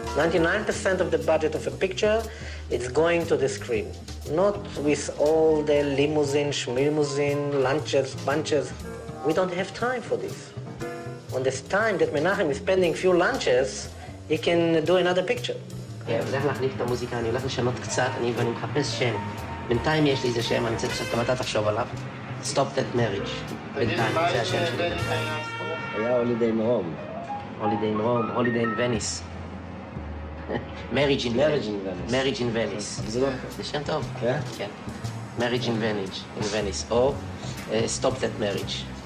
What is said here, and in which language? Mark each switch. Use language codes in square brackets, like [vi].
[en] 99% of the budget of a picture is going to the screen. Not with all the limousine, schmilmousine, lunches, bunches. We don't have time for this. On this time that Menachem is spending few lunches, he can do another picture. [he] אני הולך להחליף את המוזיקה, אני הולך לשנות קצת, ואני מחפש שם. בינתיים יש לי איזה שם, אני רוצה שאתה מתי תחשוב עליו. [en] Stop that marriage. [he] בינתיים, זה השם שלי. היה [en] holiday in Rome. Holiday in Rome, holiday in Venice. Marriage in Venice. Marriage in Venice. [he] זה שם טוב. כן? כן. [en] Marriage in Venice. [he] או [en] Stop that marriage.